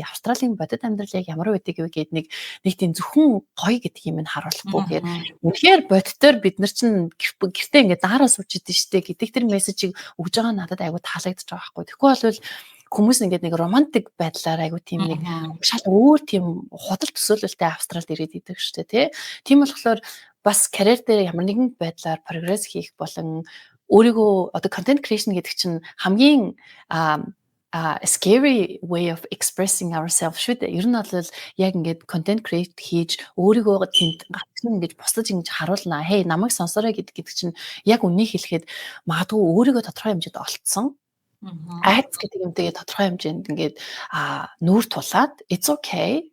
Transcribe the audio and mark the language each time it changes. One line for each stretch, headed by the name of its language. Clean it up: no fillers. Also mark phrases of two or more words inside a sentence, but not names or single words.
Mongolian: Австралийн бодит амьдралыг ямар байдаг вэ гэдэг нэг тийм зөвхөн гоё гэдэг юм нь харуулахгүй гээд үнэхээр бодитоор бид нар чинь гэртээ ингээд даараа сууж идэв штэ гэдэг тэр мессежийг өгж байгаа надад айгу таалагдчих байгаа байхгүй. Тэгэхгүй бол хүмүүс ингээд нэг романтик байдлаар айгу тийм нэг шал өөр тийм худал төсөөлөлтэй Австралид ирээд идэг штэ тий. Тийм болохоор бас карьер дээр ямар нэгэн байдлаар прогресс хийх болон өөрийгөө одоо
English: content creation
Mongolian: гэдэг чинь хамгийн
English: scary way of expressing ourselves
Mongolian: шүү дээ. Ер нь бол яг ингээд
English: content create
Mongolian: хийж өөрийгөө тэнд гацсан ингэж бусдад ингэж харуулнаа. Hey намайг сонсоорой гэдэг чинь яг үнийг хэлэхэд магадгүй өөрийгөө тодорхой хэмжээнд олцсон. Айц гэдэг юмтэйгээ тодорхой хэмжээнд ингээд нүүр тулаад
English: it's okay.